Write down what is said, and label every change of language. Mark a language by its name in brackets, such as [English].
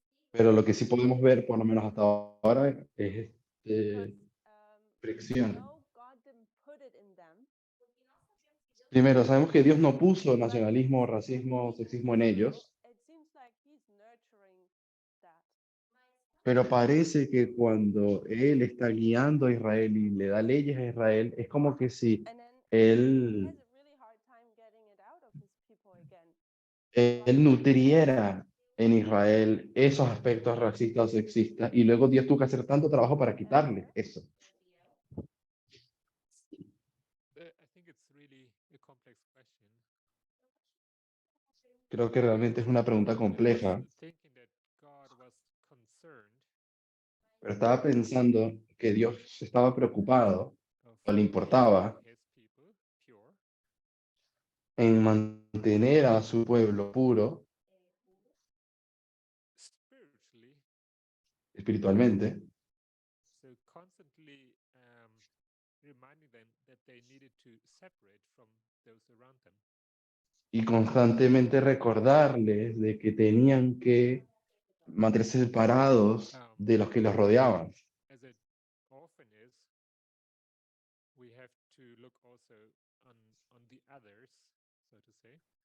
[Spanish] pero lo que sí podemos ver, por lo menos hasta ahora, es [English] Because, [Spanish] fricción. [English] no, God didn't put it in them. [Spanish] Primero, sabemos que Dios no puso nacionalismo, racismo, sexismo en ellos, [English] It seems like he's nurturing that. [Spanish] pero parece que cuando Él está guiando a Israel y le da leyes a Israel, es como que si [English] And then he [Spanish] Él, [English] has a really hard time getting it out of his people again. [Spanish] él nutriera en Israel esos aspectos racistas o sexistas, y luego Dios tuvo que hacer tanto trabajo para quitarle eso. [English] I think it's really a complex question. [Spanish] Creo que realmente es una pregunta [English] I was [Spanish] compleja, [English] thinking that God was concerned [Spanish] pero estaba pensando que Dios estaba preocupado [English] of [Spanish] o le importaba [English] keeping his people pure [Spanish] en mantener a su pueblo puro [English] spiritually, [Spanish] espiritualmente, [English] so constantly reminding them that they needed to separate from those around them. [Spanish] y constantemente recordarles de que tenían que mantenerse separados de los que los rodeaban. [English] As it often is, we have to look also on the others, so to say.